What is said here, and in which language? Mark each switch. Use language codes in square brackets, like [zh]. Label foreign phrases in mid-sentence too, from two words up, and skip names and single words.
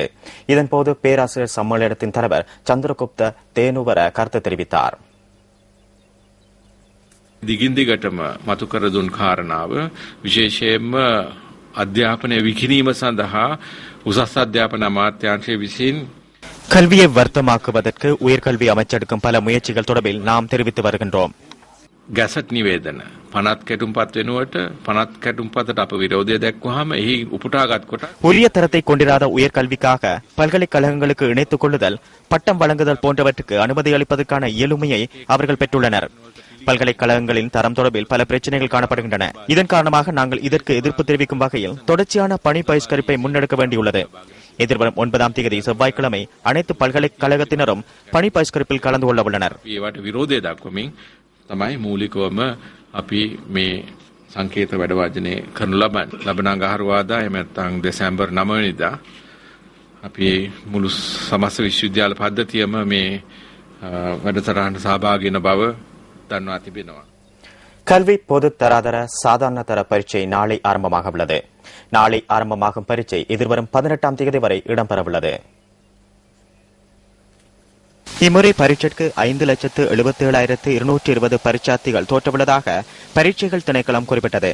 [ta] இதன்போது பேராசிரியர் சம்மேளனத்தின் தலைவர் சந்திரகுப்த தேனுவர கருத்து தெரிவித்தார். [si] දිගින්දිගටම මතු කර දුන් කාරණාව විශේෂයෙන්ම අධ්‍යාපනය විකිණීම සඳහා උසස් අධ්‍යාපන අමාත්‍යාංශය විසින් [ta] கல்வியை வர்த்தமாக்குவதற்கு உயர்கல்வி அமைச்செடுக்கும் பல முயற்சிகள் தொடர்பில் நாம் தெரிவித்து வருகின்றோம். [si] ගැසට් නිවේදන පනත් කැටුම්පත් වෙනුවට පනත් කැටුම්පතට අප විරෝධය දැක්වහම එහි උපුටාගත් කොට [ta] உரிய தரத்தை கொண்டிராத உயர்கல்விக்காக பல்கலைக்கழகங்களுக்கு இணைத்துக் கொள்ளுதல், பட்டம் வழங்குதல் போன்றவற்றுக்கு அனுமதி அளிப்பதற்கான இயலுமையை அவர்கள் பெற்றுள்ளனர். பல்கலைக்கழகங்களின் தரம் தொடர்பில் பல பிரச்சனைகள் காணப்படுகின்றன. இதன் காரணமாக நாங்கள் இதற்கு எதிர்ப்பு தெரிவிக்கும் வகையில் தொடர்ச்சியான பணி பகிஷ்கரிப்பை முன்னெடுக்க வேண்டியுள்ளது. எதிர்வரும் 9ஆம் தேதி செவ்வாய்க்கிழமை அனைத்து பல்கலைக்கழகத்தினரும் பணி பகிஷ்கரிப்பில் கலந்து கொள்ள உள்ளனர். [si] විරෝධය දක්වමින් තමයි මූලිකවම අපි මේ සංකේත වැඩවාජනය කරනු ලබන අඟහරුවාදා එහෙම නැත්නම් දෙසැම්බර් 9 වෙනිදා අපි මුළු සමස්ත විශ්වවිද්‍යාල පද්ධතියම මේ වැඩසටහනට සහභාගී වෙන බව දන්වා තිබෙනවා. [ta] கல்வி பொது தராதர சாதாரண தர பரீட்சை நாளை ஆரம்பமாக உள்ளது. நாளை ஆரம்பமாகும் பரீட்சை எதிர்வரும் 18ஆம் தேதி வரை இடம்பெறவுள்ளது. இம்முறை பரீட்சைக்கு 5,77,220 பரீட்சார்த்திகள் தோற்றவுள்ளதாக பரீட்சைகள் திணைக்களம் குறிப்பிட்டது.